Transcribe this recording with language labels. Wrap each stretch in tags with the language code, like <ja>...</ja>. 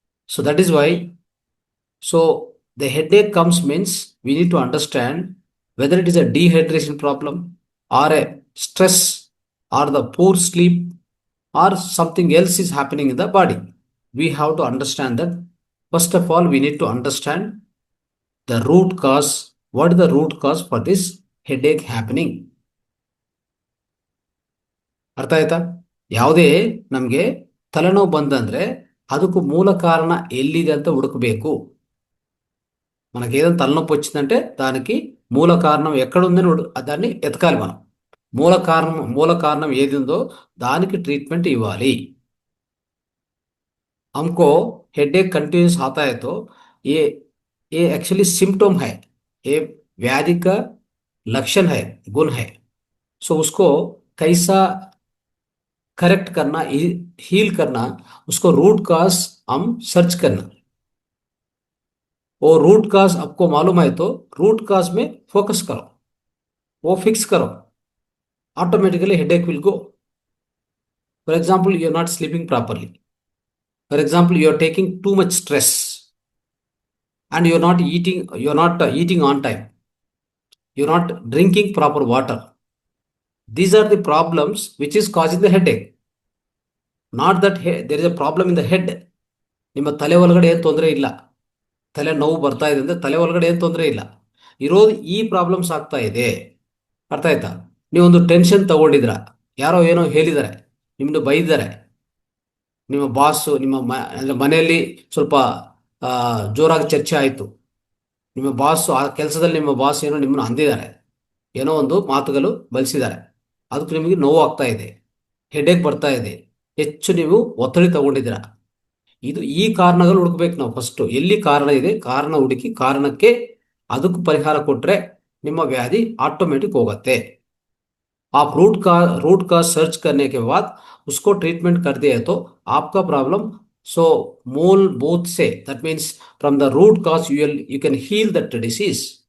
<en>So that is why, so the headache comes means we need to understand whether it is a dehydration problem or a stress or the poor sleep or something else is happening in the body. We have to understand that. First of all, we need to understand the root cause. What is the root cause for this headache happening?</en> <kn>ಅರ್ಥ ಆಯ್ತಾ? ಯಾವುದೇ ನಮಗೆ ತಲೆನೋವು ಬಂದಂದ್ರೆ ಅದಕ್ಕೂ ಮೂಲ ಕಾರಣ ఎల్లిದೆ ಅಂತ ಹುಡುಕಬೇಕು.</kn> <te>మనకి ఏదైనా తలనొప్పి వచ్చిందంటే దానికి మూల కారణం ఎక్కడుందని దాన్ని ఎతకాలి మనం. మూల కారణం ఏది ఉందో దానికి ట్రీట్మెంట్ ఇవ్వాలి.</te> <hi>हमको हेडेक कंटिन्यूस आता है तो ये एक्चुअली सिम्टम है, ये व्याधि का लक्षण है, गुण है. सो उसको कैसा करेक्ट करना, हील करना, उसको रूट काज हम सर्च करना. वो रूट काज आपको मालूम है तो रूट काज में फोकस करो, वो फिक्स करो,</hi> <en>automatically headache will go. For example, you are not sleeping properly. For example, you are taking too much stress and you are not eating on time. You are not drinking proper water. These are the problems which is causing the headache. Not that there is a problem in the head.</en> <kn>ನಿಮ್ಮ ತಲೆ ಒಳಗಡೆ ಏನು ತೊಂದರೆ ಇಲ್ಲ, ತಲೆ ನೋವು ಬರ್ತಾ ಇದೆ ಅಂದರೆ ತಲೆ ಒಳಗಡೆ ಏನು ತೊಂದರೆ ಇಲ್ಲ, ಇರೋದು ಈ ಪ್ರಾಬ್ಲಮ್ಸ್ ಆಗ್ತಾ ಇದೆ. ಅರ್ಥ ಆಯ್ತಾ? ನೀವೊಂದು ಟೆನ್ಷನ್ ತಗೊಂಡಿದ್ರ, ಯಾರೋ ಏನೋ ಹೇಳಿದ್ದಾರೆ, ನಿಮ್ಮನ್ನು ಬೈದಿದ್ದಾರೆ, ನಿಮ್ಮ ಬಾಸ್ ಅಂದ್ರೆ ಮನೆಯಲ್ಲಿ ಸ್ವಲ್ಪ ಜೋರಾಗಿ ಚರ್ಚೆ ಆಯಿತು. ನಿಮ್ಮ ಬಾಸ್ ಆ ಕೆಲಸದಲ್ಲಿ ನಿಮ್ಮ ಬಾಸ್ ಏನೋ ನಿಮ್ಮನ್ನು ಅಂದಿದ್ದಾರೆ, ಏನೋ ಒಂದು ಮಾತುಗಳು ಬಲಿಸಿದ್ದಾರೆ, ಅದಕ್ಕೆ ನಿಮಗೆ ನೋವು ಆಗ್ತಾ ಇದೆ, ಹೆಡೇಕ್ ಬರ್ತಾ ಇದೆ, ಹೆಚ್ಚು ನೀವು ಒತ್ತಡ ತಗೊಂಡಿದ್ದೀರಾ. ಈ ಕಾರಣಗಳು ಹುಡುಕ್ಬೇಕು ನಾವು. ಫಸ್ಟ್ ಎಲ್ಲಿ ಕಾರಣ ಇದೆ, ಕಾರಣ ಹುಡುಕಿ ಕಾರಣಕ್ಕೆ ಅದಕ್ಕೆ ಪರಿಹಾರ ಕೊಟ್ರೆ ನಿಮ್ಮ ವ್ಯಾಧಿ ಆಟೋಮೆಟಿಕ್ ಹೋಗುತ್ತೆ.</kn> <hi>आप रूट का सर्च करने के बाद उसको ट्रीटमेंट कर दिए तो आपका प्रॉब्लम सो मूलभूत से,</hi> <en>That means from the root cause you can heal that disease.</en>